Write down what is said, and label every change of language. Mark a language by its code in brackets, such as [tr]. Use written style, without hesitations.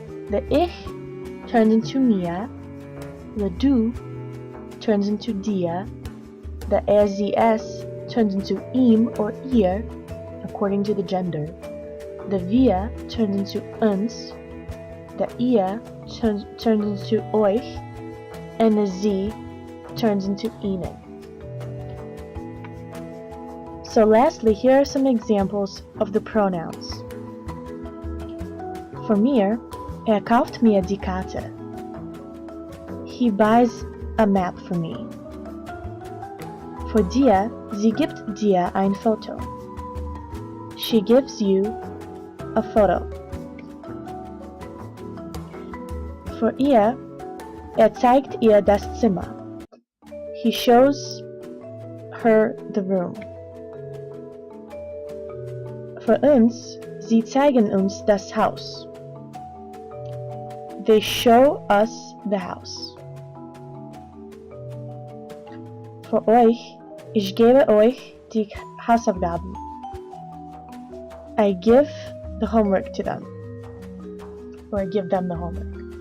[en] The ich turns into mir, the du turns into dir, the sie, es turns into ihm or ihr according to the gender, the wir turns into uns, the ihr turns into euch, and the sie turns into ihnen. So lastly, here are some examples of the pronouns. For mir, [de] kauft mir die Karte. [en] He buys a map for me. For dir, [de] sie gibt dir ein Foto. [en] She gives you a photo. For ihr, [de] zeigt ihr das Zimmer. [en] He shows her the room. For uns, [de] sie zeigen uns das Haus. [en] They show us the house. [de] For euch, ich gebe euch die Hausaufgaben. [en] I give the homework to them. Or I give them the homework.